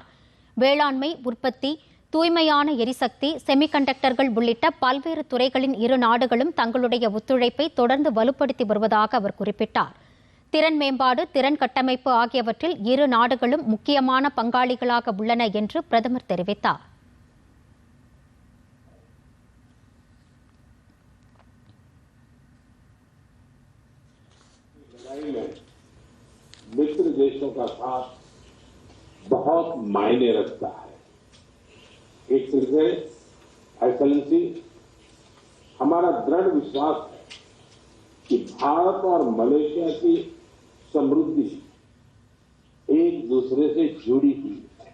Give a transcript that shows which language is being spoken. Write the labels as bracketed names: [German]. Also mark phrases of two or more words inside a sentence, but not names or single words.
[Tamil] வேளாண்மை, உற்பத்தி, தூய்மையான எரிசக்தி, செமிகண்டக்டர்கள் உள்ளிட்ட பல்வேறு துறைகளின் இரு நாடுகளும் தங்களுடைய ஒத்துழைப்பை தொடர்ந்து வலுப்படுத்தி வருவதாக அவர் குறிப்பிட்டார். திறன் மேம்பாடு, திறன் கட்டமைப்பு ஆகியவற்றில் இரு நாடுகளும் முக்கியமான பங்காளிகளாக உள்ளன என்று பிரதமர் தெரிவித்தார். [Hindi] मित्र देशों का साथ बहुत मायने रखता है। एक तरह से एक्सेलेंसी, हमारा दृढ़ विश्वास है कि भारत और मलेशिया की समृद्धि एक दूसरे से जुड़ी हुई है।